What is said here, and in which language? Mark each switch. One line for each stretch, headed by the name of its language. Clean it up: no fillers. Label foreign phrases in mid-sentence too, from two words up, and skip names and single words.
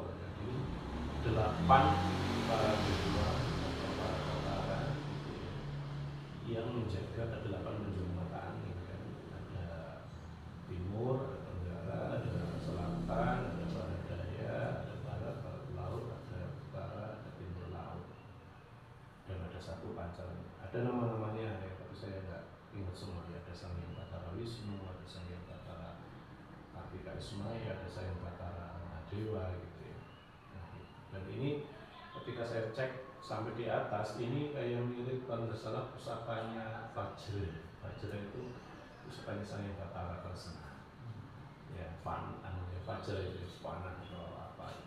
Indonesian: Jadi 8 para dewa atau para tentara gitu ya, yang menjaga, ada 8 menjuru mata angin kan, ada timur, ada tenggara, ada selatan, ada barat daya, ada barat laut, ada utara, ada timur laut, dan ada satu pancaran. Ada nama-namanya ya, tapi saya nggak ingat semua ya. Ada Sang Hyang Batara Wisnu, ada Sang Hyang Batara Kartika Ismaya, ada Sang Hyang Batara Dewa gitu ya. Nah, dan ini ketika saya cek sampai di atas, ini kayak mirip kalau nggak salah pusakanya Vajra. Vajra itu pusakanya Sang Hyang Batara Kresna. Ya, Vajra itu panah atau apa itu.